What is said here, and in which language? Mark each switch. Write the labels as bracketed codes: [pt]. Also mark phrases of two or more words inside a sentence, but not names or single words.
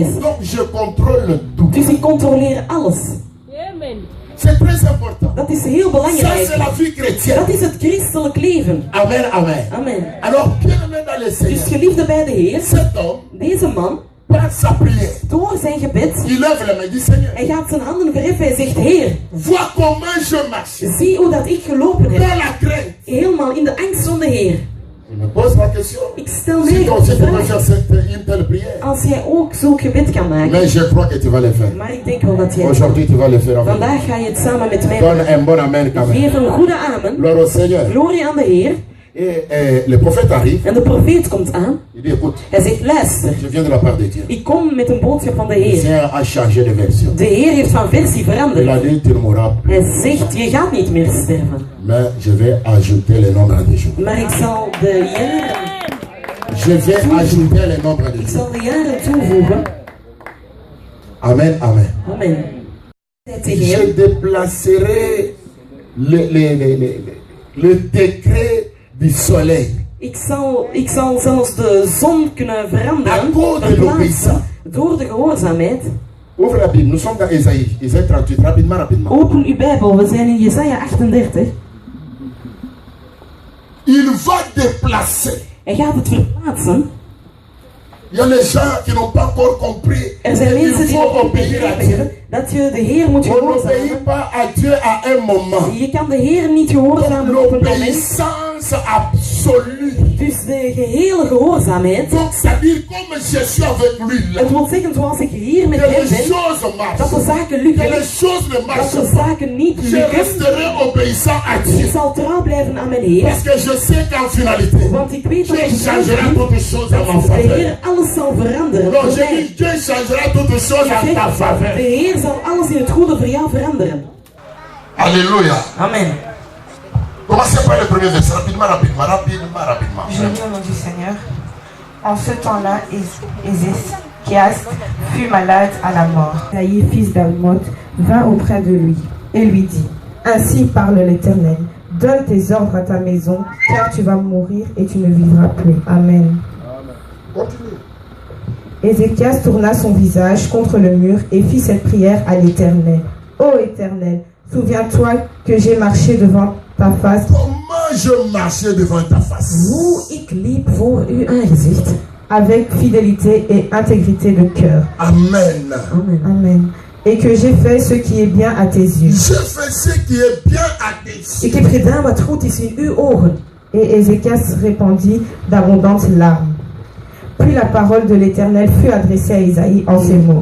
[fr] Donc je contrôle tout. [nl] Dus ik controleer alles. [fr] C'est très important. [nl] Dat is heel [fr] Ça, c'est [nl] belangrijk. [fr] la vie chrétienne. [nl] Dat is het christelijk leven. [fr] Amen, amen. Amen. Alors, bien-aimé dans le Seigneur, [nl] Dus geliefde bij de Heer, [fr] cet homme, [nl] deze man, [fr] par sa prière, [nl] door zijn gebed, [fr] il lève la main, dit Seigneur, [nl] hij gaat zijn handen verheffen. Hij zegt, Heer, [fr] vois comment je marche. [nl] zie hoe dat ik gelopen [fr] Dans [nl] heb. [fr] la crainte. [nl] Helemaal in de angst van de Heer. [fr] Il me pose la question. [nl] Ik stel [fr] Si [nl] mij [fr] toi aussi [nl] de [fr] tu peux [nl] vraag, [fr] faire une telle prière. [nl] als jij ook zulk gebed kan maken. [fr] Mais je crois que tu vas le faire. [nl] Maar ik denk wel dat jij... [fr] Aujourd'hui, tu vas le faire. Amen. [nl] Vandaag ga je het samen met mij [fr] Donne [nl] doen. [fr] un bon amen quand même. [nl] Geef een goede amen. [fr] Gloire au Seigneur. [nl] Glorie aan de Heer. [fr] Et le prophète arrive. [nl] En de profeet komt aan. [fr] Il dit, écoute, [nl] Hij zegt, luister, [fr] je viens de la part de Dieu. [nl] ik kom met een boodschap van de [fr] Le [nl] Heer. [fr] Seigneur a changé de version. [nl] De Heer heeft van versie [fr] Il a [nl] veranderd. [fr] dit, tu ne mourras plus. [nl] Hij zegt, je gaat niet meer sterven. [fr] Mais je vais ajouter le nombre des jours. [nl] Maar ik zal de jaren, [fr] Je vais ajouter le nombre des [nl] ik [fr] jours. [nl] zal de jaren toevoegen. [fr] Amen, amen. [nl] Amen. Zei tegen [fr] Je [nl] hem, [fr] déplacerai le décret du soleil. [nl] ik zal zelfs de zon kunnen veranderen, verplaatsen, door de gehoorzaamheid. [fr] Ouvre la Bible, nous sommes dans Ésaïe. Ésaïe 38, rapidement, rapidement. [nl] Open uw Bijbel, we zijn in Jesaja 38. [fr] Il va déplacer. [nl] Hij gaat het verplaatsen. [fr] Il y a les gens qui n'ont pas encore compris. [nl] Er zijn [fr] Il [nl] mensen die [fr] faut [nl] nog niet [fr] obéir à [nl] begrepen [fr] Dieu. [nl] hebben dat je de Heer moet [fr] On n'obéit [nl] gehoorzamen. [fr] pas à Dieu à un moment. [nl] Je kan de Heer niet gehoorzamen op een moment. [fr] L'obéissance absolue. [nl] Dus de gehele gehoorzaamheid. [fr] Donc, c'est-à-dire, comme je suis avec lui là, [nl] Het wil zeggen, zoals ik hier met [fr] que [nl] hem [fr] les [nl] ben, [fr] choses [nl] dat de [fr] marchent. [nl] zaken [fr] Que [nl] lukken. [fr] les choses ne [nl] Dat [fr] marchent [nl] de [fr] pas. [nl] zaken niet [fr] Je [nl] lukken. [fr] resterai obéissant à [nl] Ik [fr] Dieu. [nl] zal trouw blijven aan mijn Heer. [fr] Parce que je sais qu'en finalité, [nl] Want ik weet dat [fr] Dieu [nl] het [fr] changera toutes les choses en ma [nl] de [fr] faveur. [nl] Heer alles zal veranderen. [fr] Non, [nl] voor [fr] j'ai [nl] mij. [fr] dit, Dieu changera toutes les choses en ta [nl] De [fr] faveur. [nl] Heer zal alles in het goede voor jou veranderen. [fr] Alléluia. Amen. Commencez par le premier verset, rapidement, rapidement, rapidement, rapidement. Je lis au nom du Seigneur. En ce temps-là, Ézéchias fut malade à la mort. Isaïe, fils d'Amoth, vint auprès de lui et lui dit, ainsi parle l'Éternel, donne tes ordres à ta maison, car tu vas mourir et tu ne vivras plus. Amen. Continue. Ézéchias tourna son visage contre le mur et fit cette prière à l'Éternel. Ô Éternel, souviens-toi que j'ai marché devant ta face. Comment je marchais devant ta face? [nl] Hoe ik liep voor uw aangezicht. [fr] Avec fidélité et intégrité de cœur. Amen. Amen. Amen. Et que j'ai fait ce qui est bien à tes yeux. Je fais ce qui est bien à tes yeux. [nl] Ik heb gedaan wat goed is in uw ogen. [fr] Et Ézéchias répandit d'abondantes larmes. Puis la parole de l'Éternel fut adressée à Isaïe en ces mots.